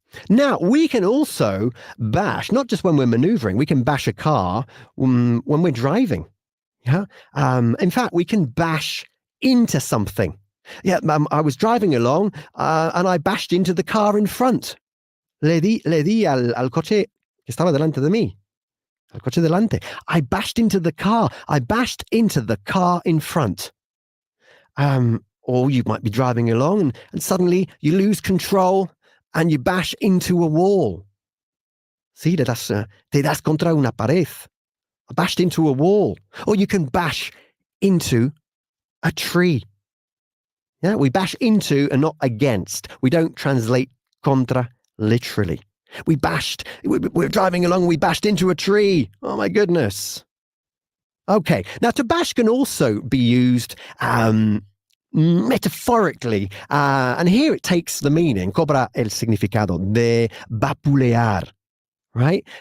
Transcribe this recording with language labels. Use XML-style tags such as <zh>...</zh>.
<en>Now, we can also bash, not just when we're maneuvering, we can bash a car when we're driving. Yeah. In fact, we can bash into something. Yeah, I was driving along and I bashed into the car in front.</en> <es>Le di al coche que estaba delante de mí. Al coche delante.</es> <en>I bashed into the car. I bashed into the car in front. Or you might be driving along and suddenly you lose control and you bash into a wall.</en> <es>Sí, te das contra una pared.</es> <en>I bashed into a wall. Or you can bash into a tree. Yeah, we bash into and not against. We don't translate contra literally. We're driving along, we bashed into a tree. Oh my goodness. Okay, now to bash can also be used metaphorically, and here it takes the meaning,</en> <es>cobra el significado de vapulear,</es> <en>right?</en>